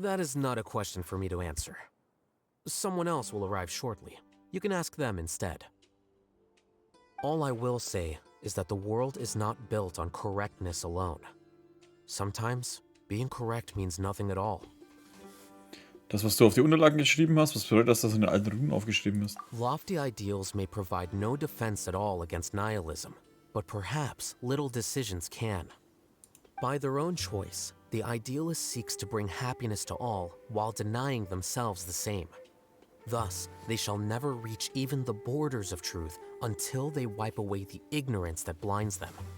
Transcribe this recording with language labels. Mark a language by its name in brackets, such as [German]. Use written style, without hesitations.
[English] That is not a question for me to answer. Someone else will arrive shortly. You can ask them instead. All I will say is that the world is not built on correctness alone. Sometimes, being correct means nothing at all. [German] Das, was du auf die Unterlagen geschrieben hast, was bedeutet das, dass in den alten Runen aufgeschrieben ist? [English] Lofty ideals may provide no defense at all against nihilism, but perhaps little decisions can. By their own choice, the idealist seeks to bring happiness to all while denying themselves the same. Thus, they shall never reach even the borders of truth until they wipe away the ignorance that blinds them.